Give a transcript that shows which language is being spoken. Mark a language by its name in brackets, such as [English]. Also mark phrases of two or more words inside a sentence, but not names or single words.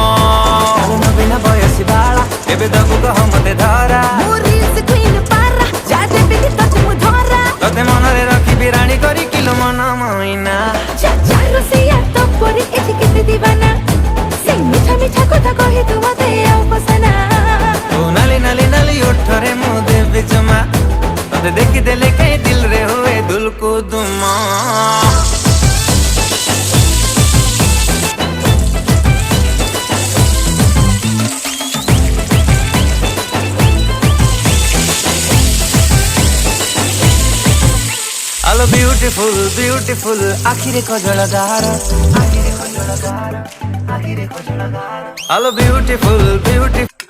[Odia] ନ ବିନା ବୟସୀ ବାଳା ଏବେ ଦଗୁ କହ ମତେ ଧରା ତୋତେ ମନରେ ରଖି ବିରାଣୀ କରି କିଲୋ ମନ ମଇନା। ତୋ ନାଲି ନାଲି ନାଲି ଓଠରେ ମୁଦେ ବିଚମା ତୋତେ ଦେଖି ଦେଲେ କହିଁ ଦିଲ ରେ ହୁଏ ଦୁଲକୁଦୁମା। [English] Hello beautiful, beautiful, [Odia] ଆଖିରେ କଜଳଦାର, ଆଖିରେ କଜଳଦାର, ଆଖିରେ କଜଳଦାର। [English] Hello beautiful, beautiful,